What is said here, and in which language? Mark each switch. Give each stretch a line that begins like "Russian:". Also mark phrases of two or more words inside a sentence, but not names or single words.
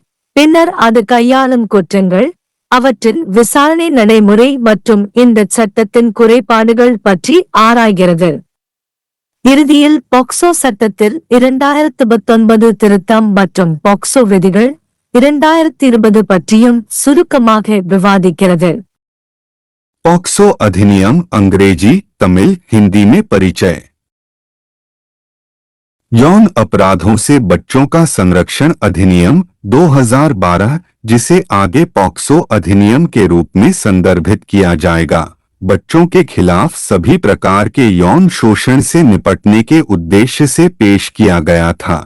Tamil: பின்னர் அது கையாளும் குற்றங்கள், அவற்றின் விசாரணை நடைமுறை மற்றும் இந்த சட்டத்தின் குறைபாடுகள் பற்றி ஆராய்கிறது. இறுதியில் பாக்சோ சட்டத்தில் 2019 திருத்தம் மற்றும் பாக்சோ விதிகள் 2020 பற்றியும் சுருக்கமாக விவாதிக்கிறது.
Hindi: पॉक्सो अधिनियम अंग्रेजी, तमिल, हिंदी में परिचय। यौन अपराधों से बच्चों का संरक्षण अधिनियम 2012, जिसे आगे पॉक्सो अधिनियम के रूप में संदर्भित किया जाएगा, बच्चों के खिलाफ सभी प्रकार के यौन शोषण से निपटने के उद्देश्य से पेश किया गया था।